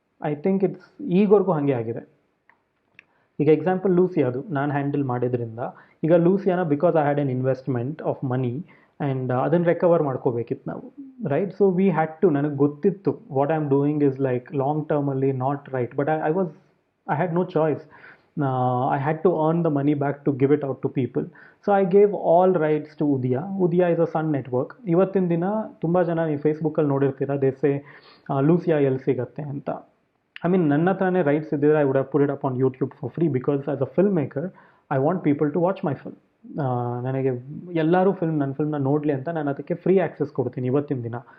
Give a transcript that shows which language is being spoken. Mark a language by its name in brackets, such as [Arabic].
[English] I think it's [Kannada] ಈಗವರೆಗೂ ಹಾಗೆ ಆಗಿದೆ. ಈಗ ಎಕ್ಸಾಂಪಲ್ ಲೂಸಿ, ಅದು ನಾನು ಹ್ಯಾಂಡಲ್ ಮಾಡಿದ್ರಿಂದ, ಈಗ Louisiana [English] because I had an investment of money [Kannada] and ಅದನ್ನು ರಿಕವರ್ ಮಾಡ್ಕೋಬೇಕಿತ್ತು ನಾವು, right? [English] so we had to, [Kannada] ನನಗೆ ಗೊತ್ತಿತ್ತು [English] What I am doing is like long ಟರ್ಮಲ್ಲಿ not right, but I had no choice. I had to earn the money back to give it out to people. So I gave all rights to Udaya. Udaya is a Sun network. [Kannada] ಇವತ್ತಿನ ದಿನ ತುಂಬ ಜನ ನೀವು ಫೇಸ್ಬುಕ್ಕಲ್ಲಿ ನೋಡಿರ್ತೀರ, ದೇಸೆ Lucia ಎಲ್ಲಿ ಸಿಗತ್ತೆ ಅಂತ. [English] I mean [Kannada] ನನ್ನ ಹತ್ರನೇ ರೈಟ್ಸ್ ಇದ್ದಿದ್ರೆ [English] I would have put it up on YouTube for free, because as a film maker I want people to watch my film. [Kannada] ನನಗೆ ಎಲ್ಲರೂ ನನ್ನ ಫಿಲ್ಮ್ನ ನೋಡಲಿ ಅಂತ ನಾನು ಅದಕ್ಕೆ ಫ್ರೀ ಆ್ಯಕ್ಸೆಸ್ ಕೊಡ್ತೀನಿ ಇವತ್ತಿನ ದಿನ.